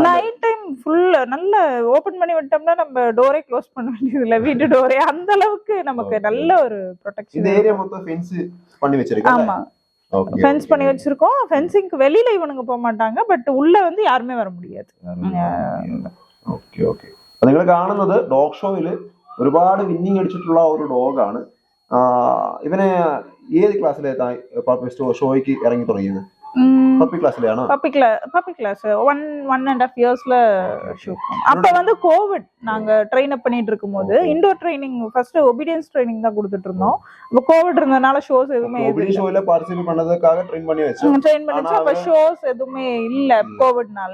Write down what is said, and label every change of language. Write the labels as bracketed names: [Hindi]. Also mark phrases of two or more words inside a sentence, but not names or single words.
[English] night time [Tamil] ஃபுல்லா நல்ல ஓபன் பண்ணி விட்டோம்னா நம்ம டோரே க்ளோஸ் பண்ண வேண்டியது இல்ல, வீட்டு டோரே. அந்த அளவுக்கு நமக்கு நல்ல ஒரு ப்ரொடெக்ஷன். இந்த ஏரியா மொத்தம் ஃபென்ஸ் பண்ணி வச்சிருக்கீங்க? ஆமா, ஃபென்ஸ் பண்ணி வச்சிருக்கோம். ஃபென்சிங்க்கு வெளியில இவனுங்க போக மாட்டாங்க, பட் உள்ள வந்து யாருமே வர முடியாது. [Malayalam] ഓക്കെ ഓക്കെ. നിങ്ങൾ കാണുന്നത് [English] dog show [Malayalam] ഒരുപാട് വിന്നിങ് അടിച്ചിട്ടുള്ള ഒരു ഡോഗാണ്. ഇവനെ ഏത് ക്ലാസ്സിലെ ഷോയ്ക്ക് ഇറങ്ങി തുടങ്ങിയത്? പപ്പി ക്ലാസ്സിലാണോ? [English] puppy class [Tamil] 1.5 இயர்ஸ்ல ஷூட். அப்ப வந்து கோவிட், நாங்க [English] train up [Tamil] பண்ணிட்டு இருக்கும்போது [English] indoor training, first obedience training [Tamil] தான் கொடுத்துட்டு இருந்தோம். அப்ப கோவிட் இருந்தனால ஷோஸ் எதுவுமே ஷோல பார்ட்டிசிபேட் பண்ணதுக்காக ட்ரெயின் பண்ணி வச்சு அப்ப ஷோஸ் எதுவுமே இல்ல கோவிட்னால.